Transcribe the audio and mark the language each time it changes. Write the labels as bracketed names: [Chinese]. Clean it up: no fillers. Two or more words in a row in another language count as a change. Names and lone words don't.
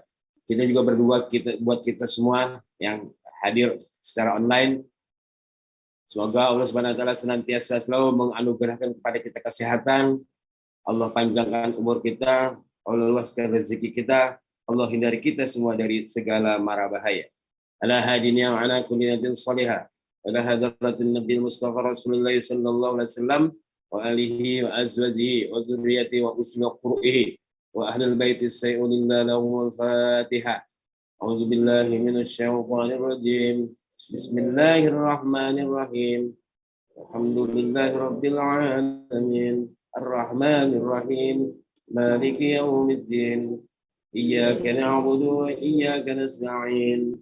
[Indonesian] Kita juga berdoa buat kita semua yang hadir secara online. Semoga Allah [Arabic] سبحانه وتعالى [Indonesian] senantiasa selalu menganugerahkan kepada kita kesehatan, Allah panjangkan umur kita, Allah luaskan rezeki kita, Allah hindari kita semua dari segala mara bahaya. [Arabic] على هدين yang على كل نبي صالحة على حضرة النبي المصطفى رسول الله صلى الله عليه وسلم وعلى آله وأزواجه وذرياته وأصني قرعه وأهل البيت سيدنا لهم الفاتحة. أعوذ بالله من الشيطان الرجيم. بسم الله الرحمن الرحيم. الحمد لله رب العالمين. الرحمن الرحيم. مالك يوم الدين. إياك نعبد وإياك نستعين.